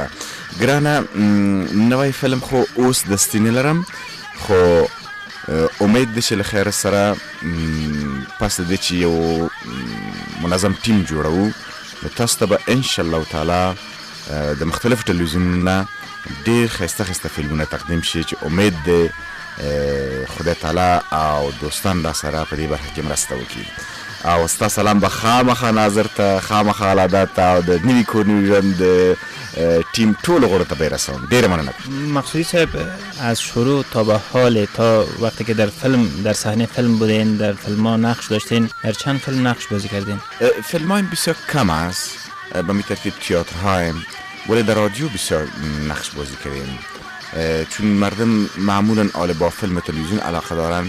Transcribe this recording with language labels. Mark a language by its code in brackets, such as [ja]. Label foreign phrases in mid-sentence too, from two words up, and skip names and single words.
[ps] ګرانه نوی فلم خو اوس دستي نه لرم، خو امید ده چې له خیره سره پس د دې چې یو منظم ټیم جوړوو نو تاسو ته به [ar] انشاءالله تعالی [ps] د مختلفو ټلویزیونونو نه ډېر ښایسته ښایسته فلمونه تقدیم شي چې امید دی خدای تعالی او دوستان را سره په دې برخه کې مرسته وکړي. او ستا سلام به خامخا ناظر ته، خامخا العادت ته او د نوي کور نوي ژوند د ټیم ټولو غړو ته به یې رسوم. ډېره مننه. [fa] مقصودی صاحب از شروع تا به حال تا وقتی که در صحنه فیلم بودین، در فیلم ها نقش داشتین، در چند فیلم نقش بازی کردین؟ فیلم های بسیار کم است، به می ترتیب تئاترهایم، ولی در رادیو بسیار نقش بازی کردیم، چون مردم معمولا با فیلم تلویزیون علاقه دارن.